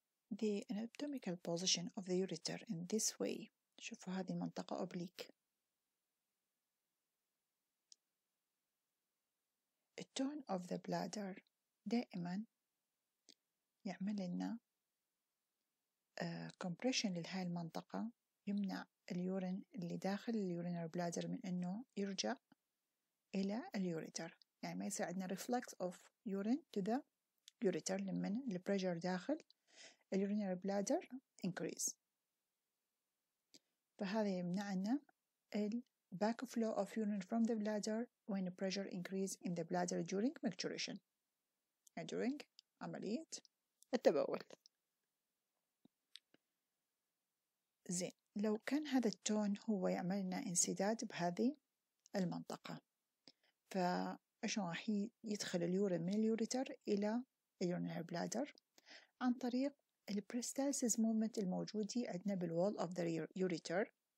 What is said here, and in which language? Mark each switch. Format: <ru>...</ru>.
<en>the anatomical position of the ureter in this way.</en> <ar>شوفوا هذه المنطقة oblique.</ar> <en>The tone of the bladder</en> <ar>دائما يعمل لنا compression لهاي المنطقة، يمنع اليورين اللي داخل اليورينال بلادر من إنه يرجع إلى اليوريتر، يعني ما يصير عندنا</ar> <en>reflex of urine to the ureter</en> <ar>لمن البريشر داخل اليورينال بلادر increase. فهذا يمنعنا</ar> <en>back flow of urine from the bladder when the pressure increase in the bladder during micturition، يعني during</en> <ar>عملية التبول. زين، لو كان هذا التون هو يعمل لنا انسداد بهذه المنطقة، فإيش راح يدخل اليورين من اليوريتر إلى اليورينال بلادر عن طريق البريستالسيس موفمنت الموجودة عندنا بالوول</ar> <en>of the ureter.</en>